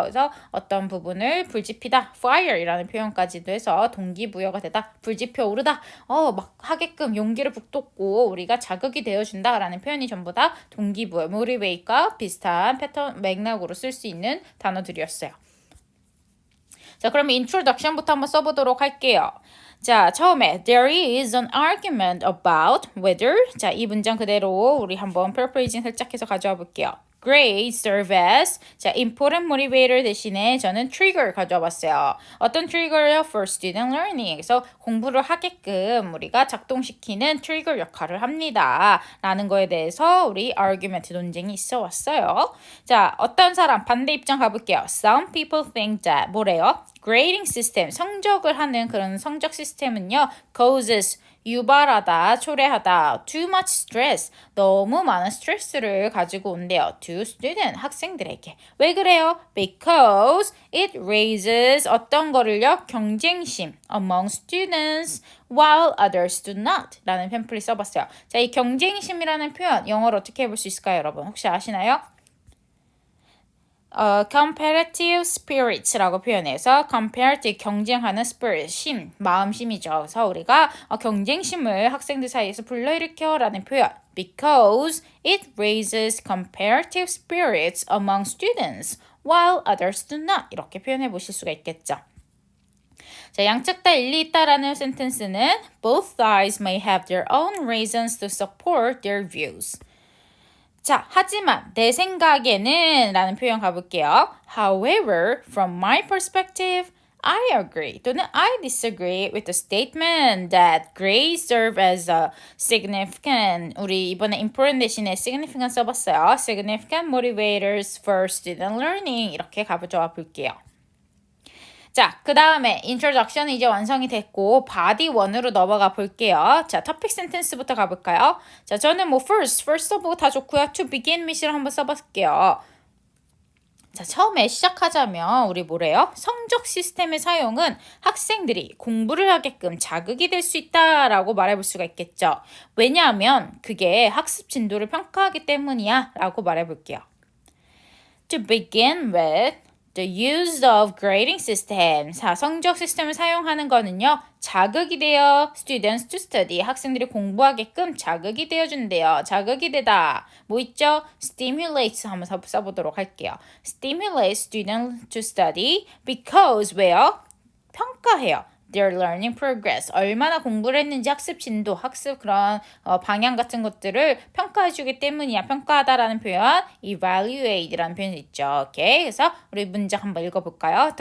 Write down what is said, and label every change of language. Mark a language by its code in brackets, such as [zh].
[ko] 그래서 어떤 부분을 불지피다, fire이라는 표현까지도 해서 동기부여가 되다, 불지펴 오르다, 막 하게끔 용기를 북돋고 우리가 자극이 되어준다라는 표현이 전부 다 동기부여, motivate과 비슷한 패턴 맥락으로 쓸 수 있는 단어들이었어요. 자, 그러면 introduction부터 한번 써보도록 할게요. 자, 처음에 [en] there is an argument about whether [ko] 자, 이 문장 그대로 우리 한번 paraphrasing 살짝 해서 가져와 볼게요. Grades serve as 자, important motivator 대신에 저는 trigger 가져와 봤어요. 어떤 trigger요? [en] For student learning. [ko] 그래서 공부를 하게끔 우리가 작동시키는 trigger 역할을 합니다. 라는 거에 대해서 우리 argument 논쟁이 있어 왔어요. 자, 어떤 사람 반대 입장 가볼게요. [en] Some people think that [ko] 뭐래요? Grading system, 성적을 하는 그런 성적 시스템은요, causes, 유발하다, 초래하다, [en] too much stress, [ko] 너무 많은 스트레스를 가지고 온대요. [en] to student, [ko] 학생들에게. 왜 그래요? [en] Because it raises [ko] 어떤 거를요? [en] 경쟁심 among students while others do not [ko] 라는 팸플릿 써봤어요. 자, 이 경쟁심이라는 표현 영어로 어떻게 해볼 수 있을까요, 여러분? 혹시 아시나요? competitive spirits라고 표현해서 comparative 경쟁하는 spirit, 마음심이죠. 그래서 우리가 경쟁심을 학생들 사이에서 불러일으켜라는 표현 [en] because it raises comparative spirits among students while others do not 이렇게 표현해 보실 수가 있겠죠. [ko] 자, 양측 다 일리 있다라는 센텐스는 [en] both sides may have their own reasons to support their views. [ko] 자, 하지만 내 생각에는 라는 표현 가볼게요. [en] However, from my perspective, I agree 또는 I disagree with the statement that grades serve as a significant [ko] 우리 이번에 important 대신에 significant 써봤어요. [en] significant motivators for student learning 이렇게 가져와 볼게요. [ko] 자, 그 다음에 introduction이 이제 완성이 됐고 body 1으로 넘어가 볼게요. 자, topic sentence부터 가볼까요? 자, 저는 뭐 first 써보고 다 좋고요. to begin with를 한번 써볼게요. 자, 처음에 시작하자면 우리 뭐래요? 성적 시스템의 사용은 학생들이 공부를 하게끔 자극이 될 수 있다라고 말해볼 수가 있겠죠. 왜냐하면 그게 학습 진도를 평가하기 때문이야 라고 말해볼게요. [en] To begin with The use of grading system. [ko] 자, 성적 시스템을 사용하는 거는요. 자극이 돼요. [en] Students to study. [ko] 학생들이 공부하게끔 자극이 되어준대요. 자극이 되다. 뭐 있죠? Stimulates 한번 써보도록 할게요. [en] Stimulates students to study because [ko] 왜요? 평가해요. [en] Their learning progress. [ko] 얼마나 공부를 했는지 학습 진도, 학습 그런 방향 같은 것들을 평가해주기 때문이야. 평가하다라는 표현, evaluate라는 표현이 있죠. 오케이. 그래서 우리 문장 한번 읽어볼까요?